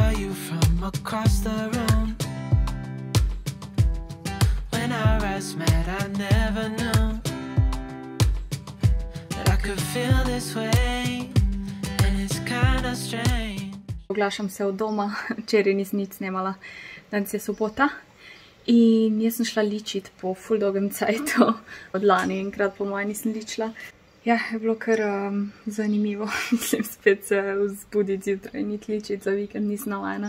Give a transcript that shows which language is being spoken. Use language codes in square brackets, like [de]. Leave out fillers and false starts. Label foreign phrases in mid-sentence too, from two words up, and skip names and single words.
[en] you from across the room. When our eyes met, I never knew that I could feel this way, and it's kind of strange. [sl] Oglašam se od doma, včeraj nisem nič snemala, danes je sobota in jaz sem šla ličit po ful dolgem cajtu, od lani enkrat po moje nisem ličila. Ja, je bilo kar zanimivo, mislim spet se vzbuditi zjutraj, niti ličit za vikend nisem navajena.